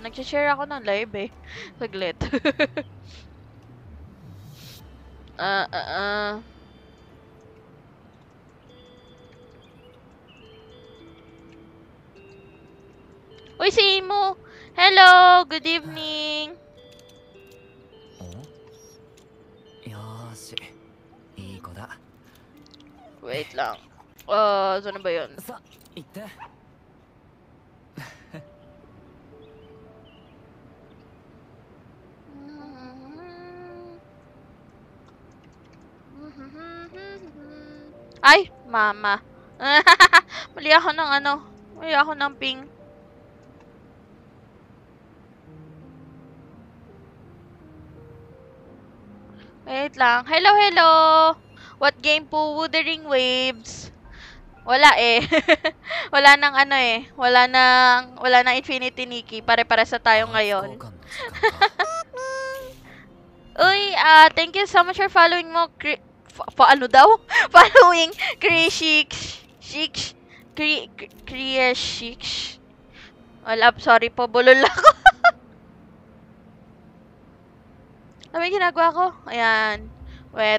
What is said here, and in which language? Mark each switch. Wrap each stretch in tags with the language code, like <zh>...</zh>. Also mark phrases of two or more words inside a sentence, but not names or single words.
<tl>Nag-share ako ng live eh. Saglit. Ah, ah, ah. Uy, si Imo!</tl> <en>Hello! Good evening!</en> <ja>よーし、いい子だ。</ja> <tl>Wait lang. Saan na ba yun?</tl> <ja>さ、行って。</ja> <tl>Ay! Mama. Mali ako ng ano. Mali ako ng ping.</tl> <en>Wait lang. Hello, hello! What game po? Wuthering Waves.</en> <tl>Wala eh. Wala nang ano eh. Wala nang Infinity Nikki. Pare-pare sa tayo</tl> <ja>パーツ交</ja> <tl>ngayon.</tl> <ja>換の時間か。</ja> <tl>Uy,</tl> <en>thank you so much for following mo.</en> <tl>Ano daw? Following Krishik. Krishik. Wala, sorry po. Bulol ako. Ano may ginagawa ko? Ayan. Wet.</tl>